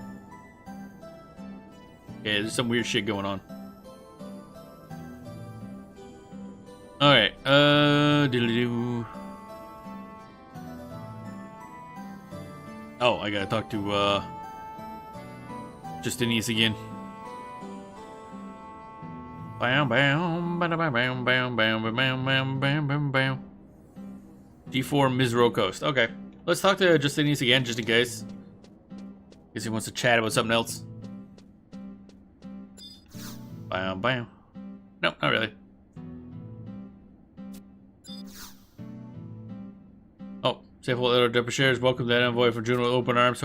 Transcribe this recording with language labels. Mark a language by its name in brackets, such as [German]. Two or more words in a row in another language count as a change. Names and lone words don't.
[English] Yeah, there's some weird shit going on. Alright, diddly-doo. Oh, I gotta talk to, Justinius again. Bam, bam, bam, bam, bam, bam, bam, bam, bam, bam, bam, bam. D4 Misro Coast. Okay, let's talk to Justinius again, just in case. Guess he wants to chat about something else. Bam, bam. Nope, not really. Oh, Safe Little Depushers, welcome to that envoy from Juno with open arms.